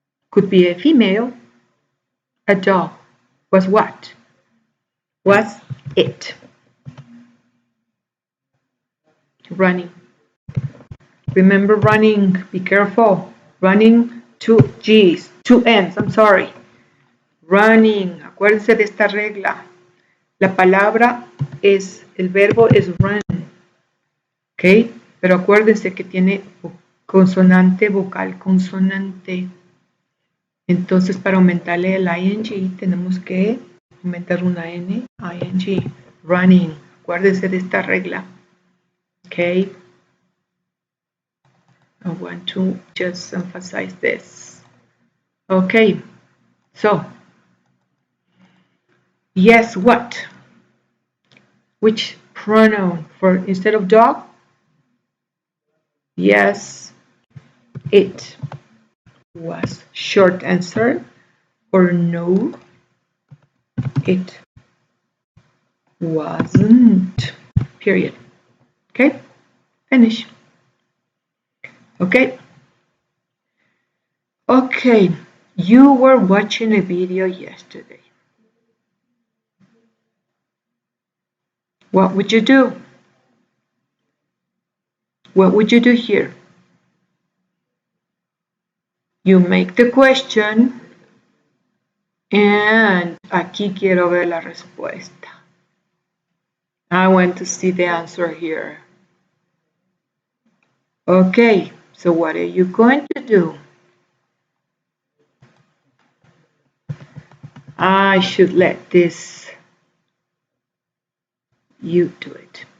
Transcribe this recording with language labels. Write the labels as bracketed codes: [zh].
[en] Could be a female. A dog. Was what? Was it? Running. Remember running. Be careful. Running, two G's, two N's, I'm sorry. Running. [es] Acuérdense de esta regla. La palabra es, el verbo es run. ¿Ok? Pero acuérdense que tiene consonante, vocal, consonante. Entonces, para aumentarle el ing, tenemos que aumentar una n, ing, running. Acuérdense de esta regla. ¿Ok? [en] I want to just emphasize this. Okay, so, yes, what? Which pronoun for instead of dog? Yes, it was. Short answer, or no, it wasn't. Period. Okay, finish. Okay. Okay, you were watching a video yesterday, what would you do? What would you do here? You make the question and [es] aquí quiero ver la respuesta. [en] I want to see the answer here. Okay, so what are you going to do? I should let you do it.